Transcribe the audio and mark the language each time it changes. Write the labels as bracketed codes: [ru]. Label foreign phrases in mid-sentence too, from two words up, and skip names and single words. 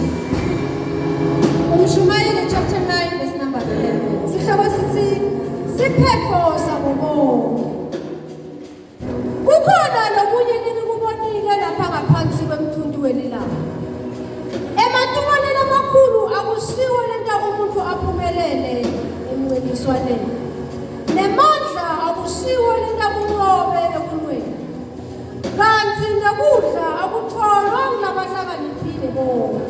[ss] Umshumayeli [en] chapter 9 verse number 11. [ss] Sihloko sithi siphepho sabobonke. Kukhona lokunye nikubonile lapha ngaphansi kwemthundu welilanga. Ematubonela amakhulu akusiwo lento umuntu aphumelele emncintiswaneni. Nemandla akusiwo lento kunqobe ekulweni. Kanti nekudla akutholwa nglabahlakaniphile bonke.